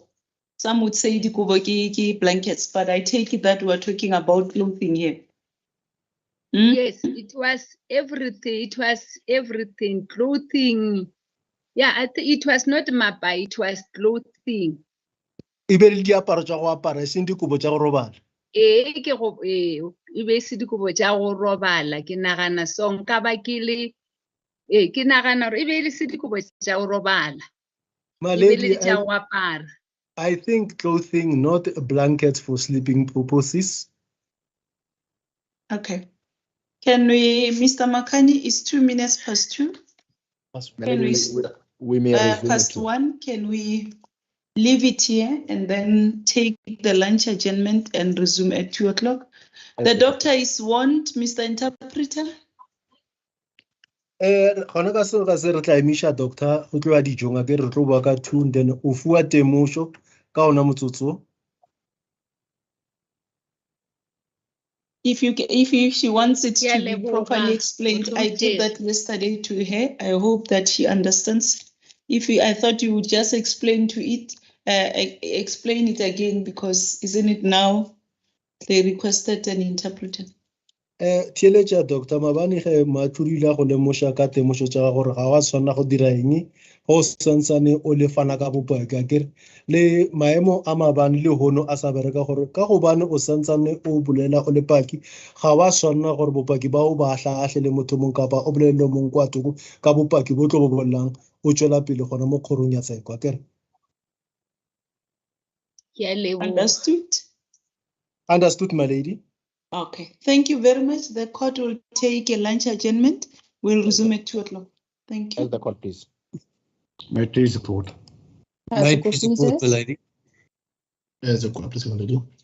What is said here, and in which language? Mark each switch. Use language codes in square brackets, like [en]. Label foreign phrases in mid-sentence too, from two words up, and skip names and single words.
[en] Some would say [nso] dikobo ki [en] blankets, but I take it that we're talking about clothing here. Yes, it was everything. It was everything. Clothing. Yeah, it was not mapa, it was clothing. [nso] Ibe diaparo tša go apara seng dikobo tša go robala. Ke go e be se dikobo tša go robala ke nagana song ka ba ke le ke nagana gore e be le se dikobo tša go robala e be le tša go apara. [en] I think clothing, not blankets for sleeping purposes. Okay. Can we, Mr. Makani, it's 2 minutes past 2. Can we may resume past 1, can we leave it here and then take the lunch adjournment and resume at 2 o'clock. The doctor is warned, Mr. Interpreter. [nso] Gona ka seo ka se re tla emisha doctor go tloa dijong a ke re tlo bua ka 2 then o fuwa temošo ka ona motsotso o. [en] If she wants it [nso] Ke a [en] to be [nso] leboga, [en] properly explained, I did that yesterday to her. I hope that she understands. I thought you would just explain it again, because isn't it now they requested an interpreter? [nso] Theeletša doctor maabane ge matlodile a go lemoša ka temošo tša ga gore ga wa tshwanela go dira eng go santsane o lefana ka bopaki a kere le maemo a maabane le hono a sa bereka gore ka gobane o santsane o bolela o le paki ga wa tshwanela gore bopaki ba o ba hlaahle le motho mongwe kapa o bolelele mongwe kwa thoko ka bopaki bo tlo bo bolelang o tšwela pele gona mo kgorong ya tsheko a kere. Ke a leboga. [en] Understood, my lady. Okay, thank you very much. The court will take a lunch adjournment. We'll resume at 2 o'clock. Thank you. As the court, please. May I please support? May I please support, my lady? As the court, please, my lady.